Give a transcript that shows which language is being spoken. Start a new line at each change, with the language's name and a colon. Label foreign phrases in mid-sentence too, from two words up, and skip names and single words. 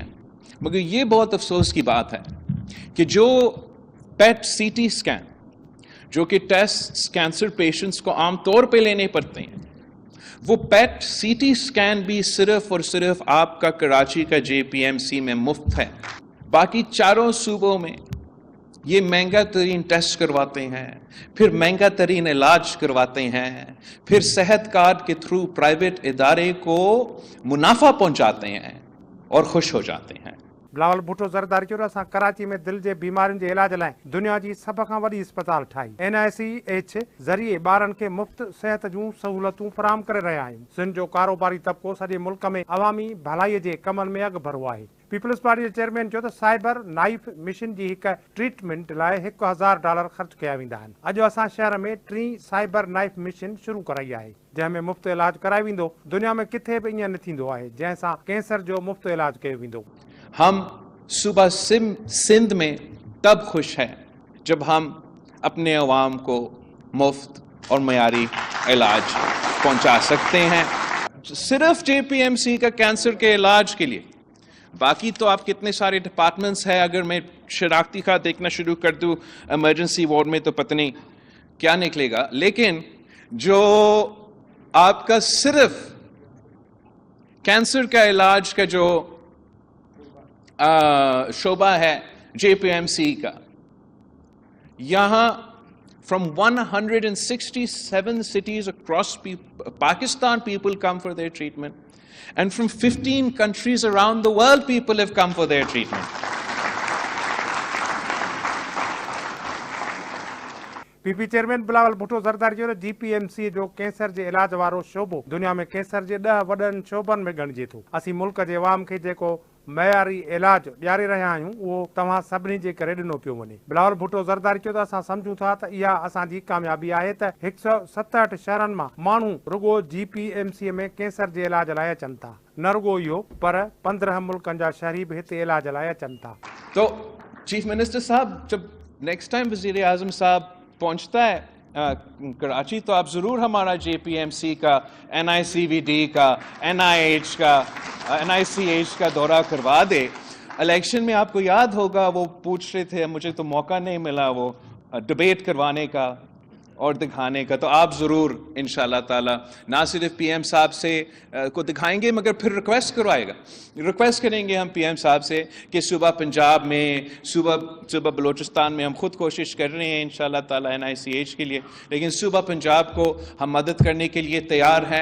Urdu: مگر یہ بہت افسوس کی بات ہے کہ جو PET CT اسکین، جو کہ ٹیسٹ
English: cancer patients
Urdu: کو عام طور پہ لینے پڑتے ہیں، وہ PET CT اسکین بھی صرف اور صرف آپ کا کراچی کا JPMC میں مفت ہے. باقی 4 صوبوں میں یہ مہنگا ترین ٹیسٹ کرواتے ہیں، پھر مہنگا ترین علاج کرواتے ہیں، پھر صحت کارڈ کے تھرو پرائیویٹ ادارے کو منافع پہنچاتے ہیں اور خوش ہو جاتے ہیں.
Sindhi: बिलावल भुट्टो ज़रदारी चयो असां कराची में
Urdu: دل کے بیماریوں کے علاج
Sindhi: लाइ दुनिया की सब खां वॾी अस्पताल ठाही। NICH ज़रिए ॿारनि खे मुफ्त सेहत जूं सहूलतूं फराहम करे रहिया आहियूं। सिंध जो कारोबारी तबको सॼे मुल्क में अवामी भलाई के कमनि में अॻु भरियो आहे। पीपल्स पार्टी के चेयरमैन चयो त साइबर नाइफ मिशन
Urdu: کی ایک
Sindhi: ट्रीटमेंट लाइ $1000 ख़र्च कया वेंदा आहिनि। अॼु असां शहर में 3 साइबर नाइफ मिशन शुरू कराई आहे, जंहिंमें मुफ्त इलाज करायो वेंदो। दुनिया में किथे भी ईअं न थींदो आहे जंहिंसां कैंसर जो मुफ्त इलाज कयो वेंदो।
Urdu: ہم صبح سندھ میں تب خوش ہیں جب ہم اپنے عوام کو مفت اور معیاری علاج پہنچا سکتے ہیں. صرف JPMC کا کینسر کے علاج کے لیے، باقی تو آپ کتنے سارے ڈیپارٹمنٹس ہیں، اگر میں شناختی خات دیکھنا شروع کر دوں
English: emergency ward
Urdu: میں تو پتہ نہیں کیا نکلے گا. لیکن جو آپ کا صرف کینسر کا علاج کا جو شعبہ ہے JPMC کا، یہاں
English: from 167 cities across Pakistan people come for their treatment, and from 15 countries around the world people have come for their treatment.
Sindhi: पीपी चेयरमैन बिलावल भुट्टो ज़रदारी चयो त जीपीएमसी जो कैंसर जे इलाज वारो शोबो दुनिया में कैंसर जे 10 वॾनि शोबनि में ॻणिजे थो। असीं मुल्क जे अवाम खे जेको मयारी इलाज ॾियारे रहिया आहियूं उहो तव्हां सभिनी जे करे ॾिनो पियो वञे। बिलावल भुट्टो ज़रदारी चयो त असां सम्झूं था त इहा असांजी कामयाबी आहे त 167 शहरनि मां माण्हू रुगो जीपीएमसी में कैंसर जे इलाज लाइ अचनि था। न रुगो इहो पर 15 मुल्कनि जा शहरी बि हिते इलाज लाइ अचनि था।
Urdu: تو
English: chief minister
Urdu: صاحب جب
English: next time
Urdu: وزیر اعظم صاحب پہنچتا ہے کراچی تو آپ ضرور ہمارا جے پی ایم سی کا، این آئی سی وی ڈی کا، این آئی ایچ کا، این آئی سی ایچ کا دورہ کروا دے. الیکشن میں آپ کو یاد ہوگا وہ پوچھ رہے تھے، مجھے تو موقع نہیں ملا وہ ڈیبیٹ کروانے کا اور دکھانے کا، تو آپ ضرور
Arabic: إن شاء الله تعالى
Urdu: نا صرف پی ایم صاحب سے کو دکھائیں گے مگر پھر ریکویسٹ کریں گے ہم پی ایم صاحب سے کہ صوبہ پنجاب میں، صوبہ بلوچستان میں ہم خود کوشش کر رہے ہیں
Arabic: إن شاء الله تعالى
Urdu: این آئی سی ایچ کے لیے، لیکن صوبہ پنجاب کو ہم مدد کرنے کے لیے تیار ہیں.